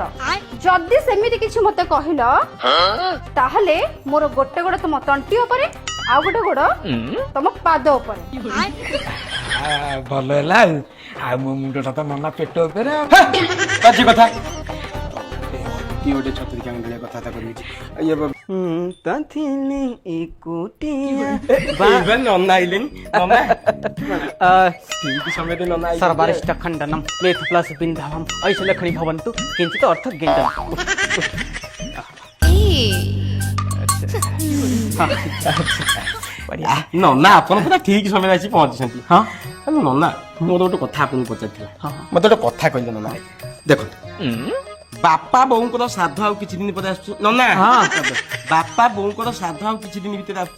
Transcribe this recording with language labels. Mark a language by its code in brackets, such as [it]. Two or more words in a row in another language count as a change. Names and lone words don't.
[or] ଯଦି ସେମିତି କିଛି ମତେ କହିଲ ତାହେଲେ ମୋର ଗୋଟେ ଗୋଡ ତମ ତଣ୍ଟି ଉପରେ, ଆଉ ଗୋଟେ ଗୋଡ ତମ ପାଦ ଉପରେ। ଭଲ ହେଲା ଆଉ ମୋ ମୁଣ୍ଡଟା ତ ନନା ପେଟ ଉପରେ। ବାଜେ କଥା କିଏ ଗୋଟେ ଛତୁରି କାଙ୍ଗଳିଆ କଥାବାର୍ତ୍ତା କରୁଛି। ନନା ଆଇଲେନି। [sa] सर्वारिष्ट खंडनम मेथ प्लस बिंधवम ऐसे लखनी भवन्तु किंचित अर्थ गेंडम। [or] ନନା ଆପଣ ପୁରା ଠିକ ସମୟରେ ଆସି ପହଞ୍ଚିଛନ୍ତି। ହଁ ନନା ମୋର ଗୋଟେ କଥା ଆପଣଙ୍କୁ ପଚାରିଥିଲା। ମତେ ଗୋଟେ କଥା କହିଲେ ନନା। ଦେଖନ୍ତୁ ବାପା ବୋଉଙ୍କର ଶ୍ରାଦ୍ଧ ଆଉ କିଛି ଦିନ ପରେ ଆସୁଛି ନନା। ବାପା ବୋଉଙ୍କର ଶ୍ରାଦ୍ଧ ଆଉ କିଛି ଦିନ ଭିତରେ ଆସୁଛି।